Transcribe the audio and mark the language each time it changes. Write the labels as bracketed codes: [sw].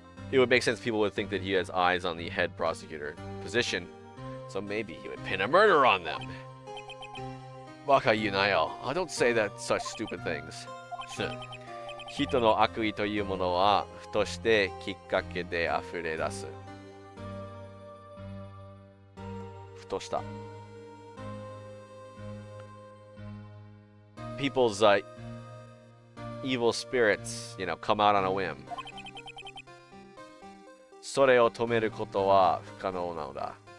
[en] It would make sense people would think that he has eyes on the head prosecutor position. So maybe he would pin a murder on them. [ja] Baka yunayo. [en] I don't say that such stupid things. [ja] 人の悪意というものはふとしてきっかけで溢れ出す。ふとした。 [en] People's evil spirits, come out on a whim. [ja] それを止めることは不可能なのだ。